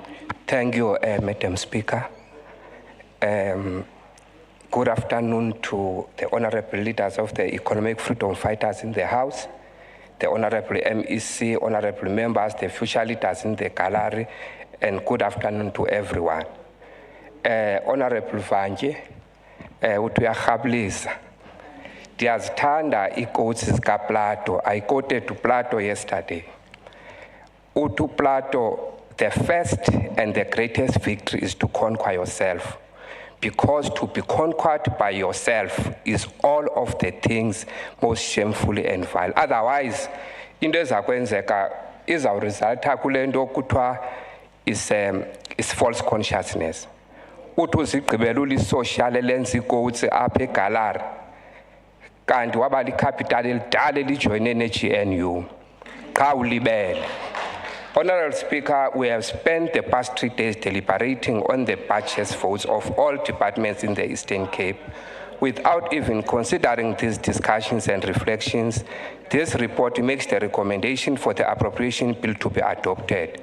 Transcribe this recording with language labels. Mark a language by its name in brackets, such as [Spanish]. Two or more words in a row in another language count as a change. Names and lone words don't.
[English] Thank you, Madam Speaker. Good afternoon to the honourable leaders of the economic freedom fighters in the House, the honourable MEC, honourable members, the future leaders in the gallery, and good afternoon to everyone. [Xhosa] Honourable Vanje, utuyarhablisa. Ndiyazithanda ii-quotes zikaPlato. [English] I quoted to Plato yesterday. To Plato, the first and the greatest victory is to conquer yourself, because to be conquered by yourself is all of the things most shamefully and vile. Otherwise, [Xhosa] into ezakwenzeka izawuresultha kule nto kuthiwa [English] is false consciousness. [Xhosa] Uthi uzigqibela ulisocial elenza ii-quotes apha egalari, kanti waba licapital elidala elijoyine ne-GNU. Qha ulibele. [English] Honourable Speaker, we have spent the past 3 days deliberating on the budget votes of all departments in the Eastern Cape. Without even considering these discussions and reflections, this report makes the recommendation for the appropriation bill to be adopted.